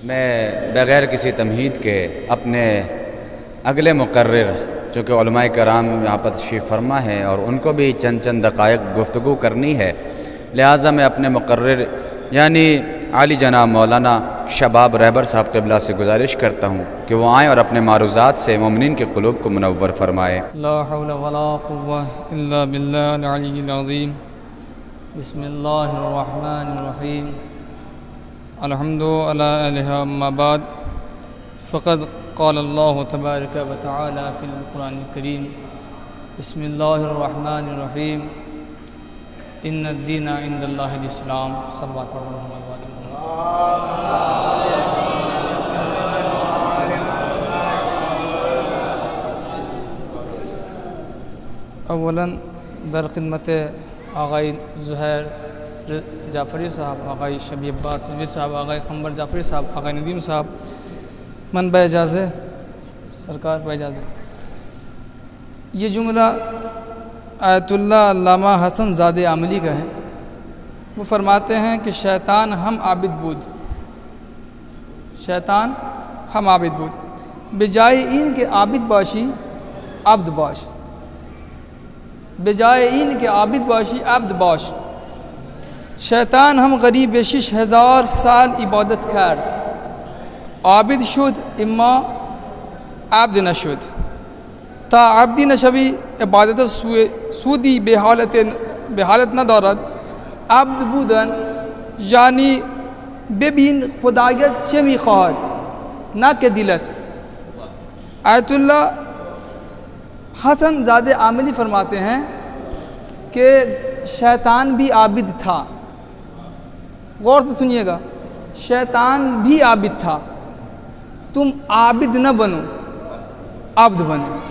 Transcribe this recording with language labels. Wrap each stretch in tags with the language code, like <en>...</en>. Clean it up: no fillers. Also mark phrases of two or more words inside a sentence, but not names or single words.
<ur>میں بغیر کسی تمہید کے اپنے اگلے مقرر جو کہ علماء کرام یہاں پر تشریف فرما ہے اور ان کو بھی چند دقائق گفتگو کرنی ہے، لہٰذا میں اپنے مقرر یعنی عالی جناب مولانا شباب رہبر صاحب قبلہ سے گزارش کرتا ہوں کہ وہ آئیں اور اپنے معروضات سے مومنین کے قلوب کو منور فرمائے۔</ur> <ar>لا حول ولا قوة الا باللہ العلی العظیم۔ بسم اللہ الرحمن الرحیم۔ الحمد علی الہ اما بعد، فقد قال اللہ تبارک و تعالی فی القرآن الکریم، بسم اللہ الرحمن الرحیم، ان الدین عند اللہ الاسلام۔</ar> <ur>صلوات پڑھو</ur> <ar>محمد وعلی محمد۔</ar> <fa>اولاً در خدمت آغائی زہیر جعفری صاحب، آغائی شبی عباس رضوی صاحب، آغائی قمبر جعفری صاحب، آغائی ندیم صاحب، من بہ اجازت سرکار بہ اجازت،</fa> <ur>یہ جملہ آیت اللہ علامہ حسن زادہ عاملی کا ہے۔ وہ فرماتے ہیں کہ</ur> <fa>شیطان ہم عابد بود، شیطان ہم عابد بود، بجائے این کے عابد باشی عبد باش، بجائے این کے عابد باشی عبد باش، شیطان ہم غریب 6000 سال عبادت کرد، عابد شد اما عبد نشد، تا عبدی نشوی عبادت سودی به حالت ندارد، عبد بودن یعنی ببین خدایت چه میخواهد نه که دلت۔</fa> <ur>آیت اللہ حسن زادہ عاملی فرماتے ہیں کہ شیطان بھی عابد تھا، غور سے سنیے گا، شیطان بھی عابد تھا، تم عابد نہ بنو عبد بنو۔</ur>